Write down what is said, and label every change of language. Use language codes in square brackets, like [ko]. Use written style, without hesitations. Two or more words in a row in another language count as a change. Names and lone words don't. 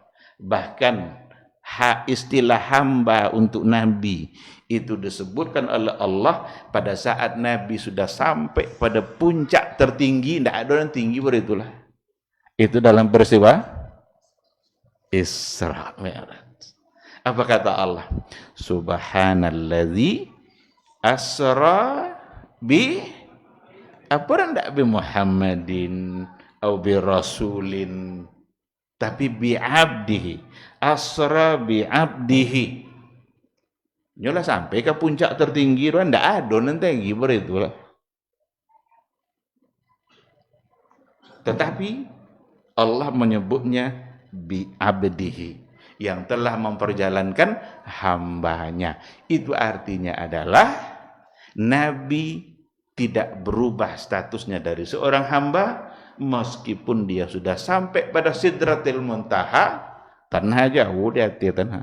[id] Bahkan istilah hamba untuk Nabi itu disebutkan oleh Allah pada saat Nabi sudah sampai pada puncak tertinggi, tidak ada yang tinggi beritulah. Itu dalam peristiwa Isra Mi'raj. Apa kata Allah? [ar] سبحان الذي أسرى ب [id] apa ndak [ar] بمحمد أو برسول, tapi بعبده، أسرى بعبده. [id] Nyolah sampai ke puncak tertinggi, ndak ada nanti tinggi beritulah. Tetapi Allah menyebutnya [ar] بعبده, [id] yang telah memperjalankan hambanya. Itu artinya adalah Nabi tidak berubah statusnya dari seorang hamba, meskipun dia sudah sampai pada Sidratil Muntaha, tanah jauh di hati tanah.